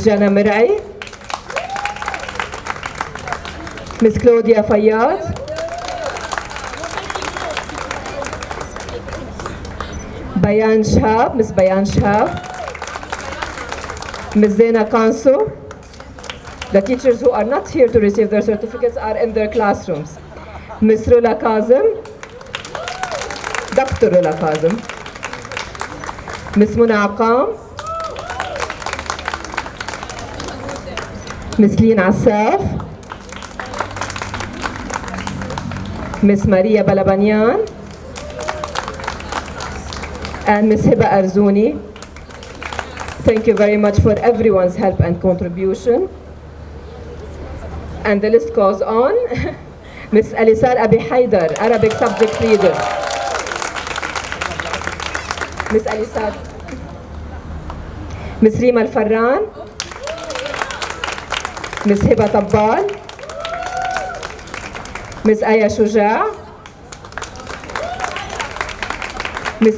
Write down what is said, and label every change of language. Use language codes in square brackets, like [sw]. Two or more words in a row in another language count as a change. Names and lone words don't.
[en] Jana Mirai, Ms. Claudia Fayyad, Bayan Shahab, Ms. Bayan Shahab, Ms. Zena Kanso. The teachers who are not here to receive their certificates are in their classrooms. Ms. Rula Kazim, Dr. Rula Kazim, Ms. Muna Aqam, Ms. Lin Asaf, Ms. Maria Balabanyan, and Ms. Hiba Arzouni. Thank you very much for everyone's help and contribution. And the list goes on. Ms. Alisar Abi Haidar, Arabic subject leader. Ms. Alisar. Ms. Rima Al-Farran. Ms. Hiba Tabbal. Ms. Aya Shuja. Ms.